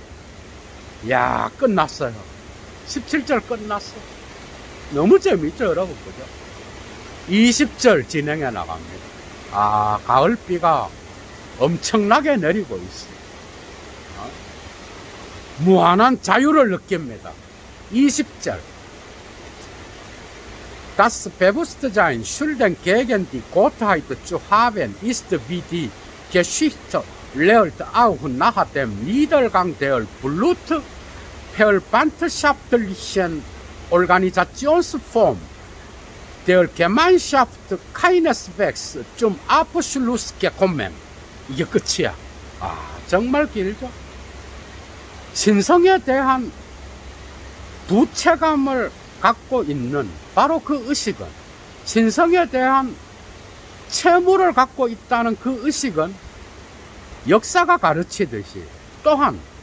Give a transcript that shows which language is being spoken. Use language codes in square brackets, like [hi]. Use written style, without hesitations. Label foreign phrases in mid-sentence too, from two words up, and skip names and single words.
[ko] 야, 끝났어요. 17절 끝났어. 너무 재밌죠, 여러분, 그죠? 20절 진행해 나갑니다. 아, 가을비가 엄청나게 내리고 있어요. 무한한 자유를 느낍니다. 20절. [de] Das Bewusstsein schulden gegen die Gottheit zu haben, ist wie die Geschichte lehrt auch nach dem Niedergang der blutverwandtschaftlichen Organisationsform der Gemeinschaft keineswegs zum Abschluss gekommen. [ko] 이게 끝이야. 아, 정말 길죠? 신성에 대한 부채감을 갖고 있는 바로 그 의식은, 신성에 대한 채무를 갖고 있다는 그 의식은 역사가 가르치듯이 또한